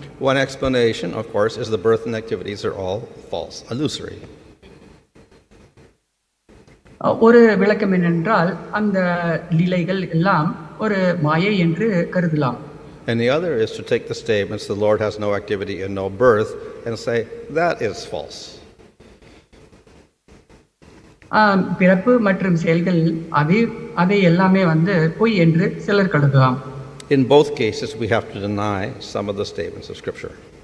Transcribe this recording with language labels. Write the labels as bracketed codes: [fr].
[en] One explanation, of course, is the birth and activities are all false, illusory. [ta] ஒரு விளக்கம் என்னென்றால் அந்த லீலைகள் எல்லாம் ஒரு மாயை என்று கருதலாம். [en] And the other is to take the statements, the Lord has no activity and no birth, and say that is false. [ta] பிறப்பு மற்றும் செயல்கள் அதை எல்லாமே பொய் என்று சிலர் கருதலாம். [en] In both cases, we have to deny some of the statements of Scripture.